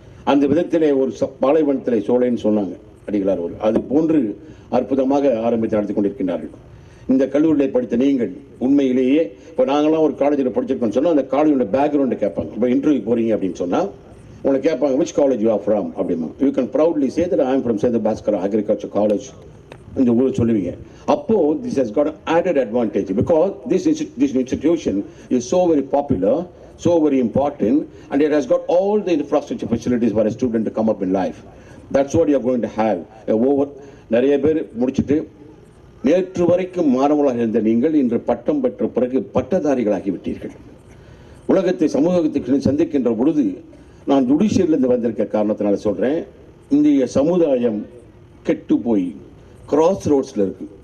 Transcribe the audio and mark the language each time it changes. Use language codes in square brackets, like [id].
[ta] அந்த விதத்திலே ஒரு பாலைவனத்திலே சோலைன்னு சொன்னாங்க அடிகளார். அது போன்று அற்புதமாக ஆரம்பித்து நடத்தி கொண்டிருக்கின்றார்கள். இந்த கல்லூரியில் படித்த நீங்கள் உண்மையிலேயே இப்போ நாங்களாம் ஒரு காலேஜில் படிச்சிருக்கோம்னு சொன்னால் அந்த காலேஜோட பேக்ரவுண்டு கேட்பாங்க. இப்போ இன்டர்வியூ போகிறீங்க அப்படின்னு சொன்னால் உங்களை கேட்பாங்க [en] which college you are from [ta] அப்படிமா. [en] you can proudly say that I am from Sethu Bhaskara Agriculture College [ta] இந்த ஊரை சொல்லுவீங்க. [en] அப்போ this has got an added advantage because this institution is so very popular, so very important, and it has got all the infrastructure facilities for a student to come up in life. That's what you are going to have. [ta] நிறைய பேர் முடிச்சுட்டு நேற்று வரைக்கும் மாணவர்களாக இருந்த நீங்கள் இன்று பட்டம் பெற்ற பிறகு பட்டதாரிகளாகிவிட்டீர்கள். உலகத்தை சமூகத்தை சந்திக்கின்ற பொழுது நான் ஜுடிஷியரிலிருந்து வந்திருக்க காரணத்தினால சொல்கிறேன், இந்திய சமுதாயம் கெட்டு போய் கிராஸ் ரோட்ஸில் இருக்குது.